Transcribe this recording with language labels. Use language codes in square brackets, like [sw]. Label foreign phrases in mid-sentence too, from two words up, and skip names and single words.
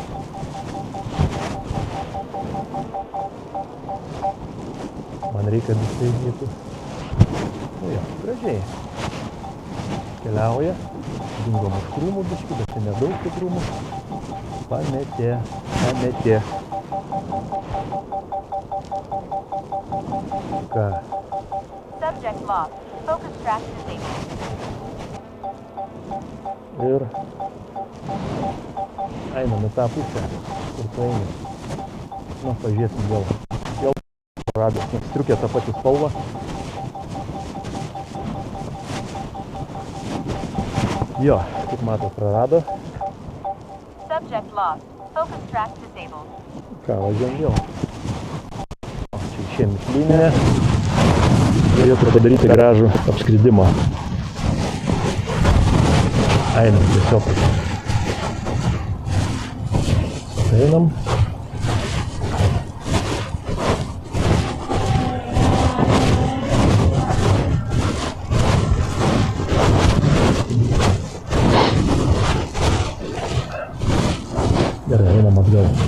[lt] Man reikia, kad jisai eitų. Nu jo, gražiai. Keliauja. Dingom už krūmų biškį, bet čia nedaug tų krūmų. Pametė, pametė. Ką? [en] Subject lost. Focus track disabled. [lt] Ir einam į tą pusę, kur tu eini. Nu, pažiūrėsim vėl. Vėl radęs, nes striukė tą patį spalvą. Jo, kaip matot, prarado. [en] Subject lost. Focus track disabled. [lt] Ką, važiuojam vėl. O, čia išėjom iš liniję. Norėtų padaryti gražų apskridimą. Einam tiesiog. Einam. Gerai, einam atgal.